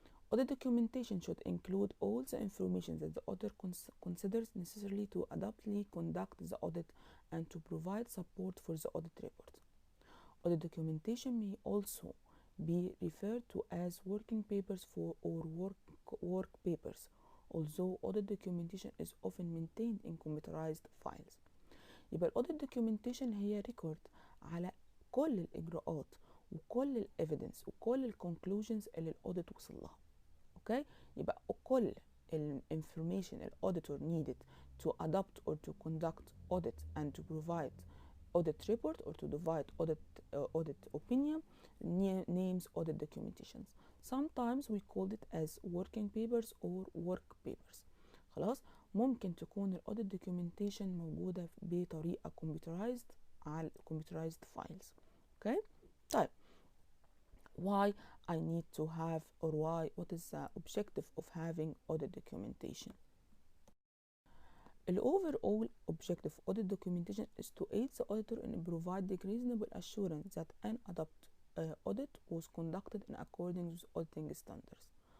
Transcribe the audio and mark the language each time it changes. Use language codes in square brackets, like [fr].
[en] Audit documentation should include all the information that the auditor considers necessary to adeptly conduct the audit and to provide support for the audit report. Audit documentation may also be referred to as working papers or work papers, although audit documentation is often maintained in computerized files. [ar] يبقى الاوديت documentation هي ريكورد على كل الاجراءات وكل الايفيدنس وكل الكونكلوجنز اللي الاوديت وصل لها. اوكي، يبقى كل الانفورميشن الاوديتور [en] needed to adopt or to conduct audit and to provide audit report or to provide audit opinion names audit documentations. Sometimes we call it as working papers or work papers. [ar] خلاص، ممكن تكون الاوديت دوكيومنتيشن موجوده بطريقه كمبيوترايزد على الكمبيوترايزد فايلز. اوكي، طيب [en] why I need to have or what is the objective of having audit documentation? The overall objective of audit documentation is to aid the auditor in providing reasonable assurance that an audit was conducted in accordance with auditing standards.